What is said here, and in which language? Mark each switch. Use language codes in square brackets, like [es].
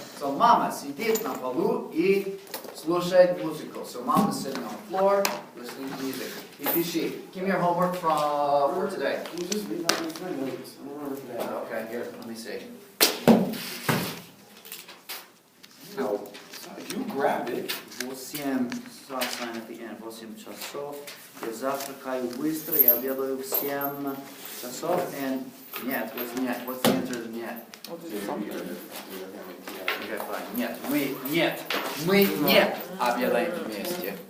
[ru] So mama сидит на полу и слушает музыку. [en] So mom is sitting on the floor listening to music. [ru] И пиши. [en] Give me your homework for today. Can you just read that into my notes? I don't remember that. Okay, here, let me see. No. You grab it. 8 sign at the end, [ru] 8 часов. Я завтракаю быстро, я обедаю в 7 часов. [en] And нет, what's the answer to нет? Well, just something. Okay, fine. [ru] Нет, мы не обедаем вместе.